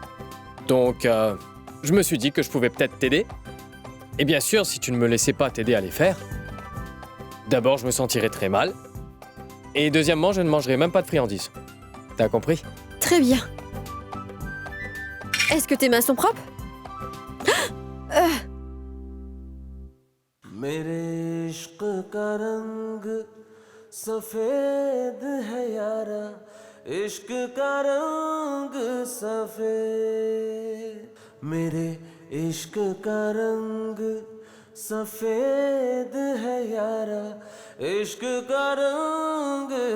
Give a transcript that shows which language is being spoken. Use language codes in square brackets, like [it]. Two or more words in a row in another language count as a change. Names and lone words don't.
[fr] Donc, je me suis dit que je pouvais peut-être t'aider. Et bien sûr, si tu ne me laissais pas t'aider à les faire, d'abord, je me sentirais très mal. Et deuxièmement, je ne mangerai même pas de friandises. T'as compris? Très bien. Est-ce que tes mains sont propres? [hi] मेरे इश्क का रंग सफेद है यारा इश्क का रंग सफेद मेरे इश्क का रंग सफेद है यारा इश्क का रंग